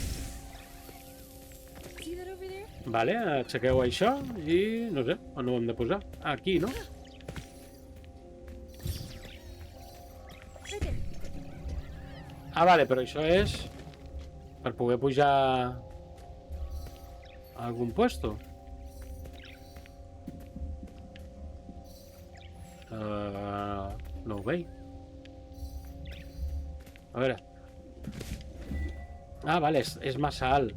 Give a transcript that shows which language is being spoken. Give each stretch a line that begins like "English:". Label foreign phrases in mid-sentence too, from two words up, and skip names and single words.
English: See that over there?
Catalan: Vale, aixequeu això i no sé, on ho hem de posar? Aquí, no?
English: Right there.
Catalan: Ah, vale, però això és per poder pujar a algun puesto. No ho veig. A veure. Ah, vale, és massa alt.